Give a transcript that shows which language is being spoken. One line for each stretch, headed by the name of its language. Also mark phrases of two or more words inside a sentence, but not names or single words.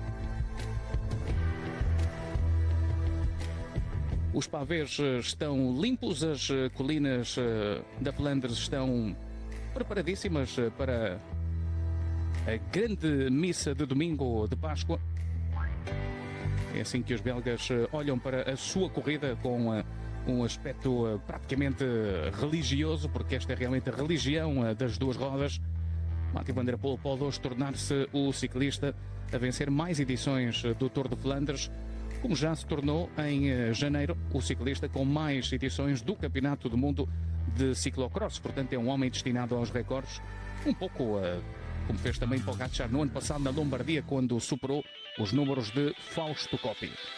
Portuguese: Os pavês estão limpos, as colinas da Flandres estão preparadíssimas para a grande missa de domingo de Páscoa. É assim que os belgas olham para a sua corrida com um aspecto praticamente religioso, porque esta é realmente a religião das duas rodas. Mathieu van der Poel pode hoje tornar-se o ciclista a vencer mais edições do Tour de Flandres, como já se tornou em janeiro o ciclista com mais edições do Campeonato do Mundo de Ciclocross. Portanto, é um homem destinado aos recordes, um pouco como fez também Pogačar no ano passado na Lombardia, quando superou os números de Fausto Coppi.